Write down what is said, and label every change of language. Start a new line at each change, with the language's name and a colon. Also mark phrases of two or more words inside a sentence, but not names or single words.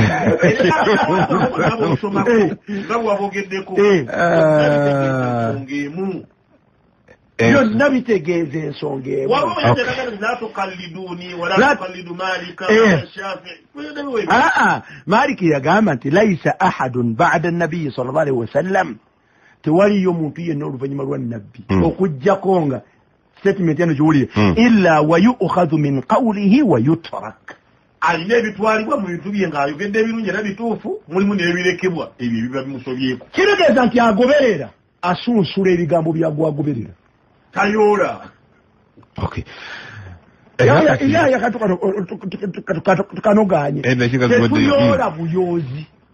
Ganda: nga bwabogeddeko ensonga byonna bitegeeza ensonga emu. Maliki yagamba nti
Arabic: ليس أحد بعد النبي صلى الله عليه وسلم,
Ganda: tewaliyo omuntu yenna oluvannyuma lwa nabbi okujjako nga statement yano giwulire
Arabic: إلا ويؤخذ من قوله ويترك.
Ganda: Alina ebitwalibwa mu bintu bye ng'ayogedde ebirungi era bituufu, mulimu n'ebirekebwa ebyo ebiba bimusobyeko. Kitegeeza nti agoberera asunsula ebigambo byagwagoberera tayoola. Okay. Yaya tukanoganye tetuyoola buyoozi.